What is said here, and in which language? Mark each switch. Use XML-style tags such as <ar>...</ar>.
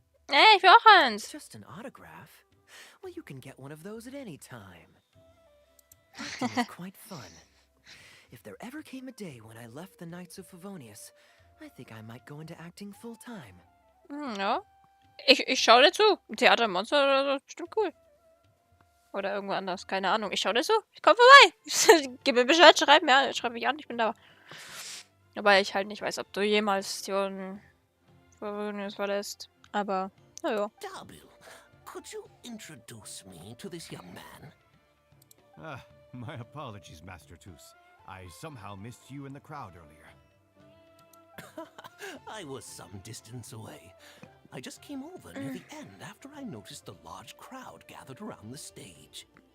<de>Ey, ich will auch eins.</de> <en>Just an autograph? Well, you can get one of those at any time. Acting is quite fun. If there ever came a day when I left the Knights of Favonius, I think I might go into acting full time.</en> <de>Ja. Ich schau dir zu. Ein Theater im Monster oder so, bestimmt cool. Oder irgendwo anders, keine Ahnung. Ich schau dir zu. Ich komm vorbei. Gib mir Bescheid, schreib mich an, ich bin da. Wobei ich halt nicht weiß, ob du jemals die Favonius verlässt. Aber, naja.</de> <en>Darbil, could you introduce me to this young man? Ah, my apologies, Master Toos. I somehow missed you in the crowd earlier. I was some distance away. I just came over near the end after I noticed the large crowd gathered around the stage.</en>